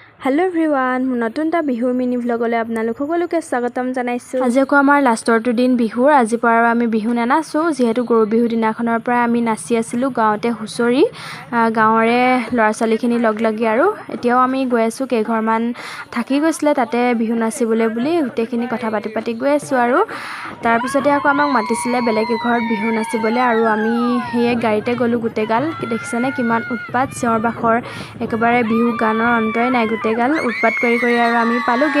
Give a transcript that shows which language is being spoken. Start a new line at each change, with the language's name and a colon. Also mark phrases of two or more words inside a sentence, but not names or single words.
English: hello everyone
Assamese: নতুন তা বিহুৰ
English: mini vlogলে
Assamese: আপনালোক সকলোকে স্বাগতম জনাইছু। আজি আকৌ আমাৰ লাষ্টৰটো দিন বিহুৰ। আজি পৰা আমি বিহু নানাচো যেহেতু গৰু বিহু দিনাখনৰ পৰা আমি নাচি আছিলো গাঁৱতে হুঁচৰি গাঁৱৰে ল'ৰা ছোৱালীখিনি লগ লাগি আৰু এতিয়াও আমি গৈ আছো কেইঘৰমান থাকি গৈছিলে তাতে বিহু নাচিবলৈ বুলি গোটেইখিনি কথা পাতি গৈ আছো আৰু তাৰ পিছতে আকৌ আমাক মাতিছিলে বেলেগ ঘৰত বিহু নাচিবলৈ আৰু আমি হেয়ে গাড়ীতে গলো গোটেইগাল দেখিছানে কিমান উৎপাত চিঞৰ বাখৰ একেবাৰে বিহু গানৰ অন্তই নাই গোটেইগাল উৎপাত কৰি আৰু আমি পালোগে।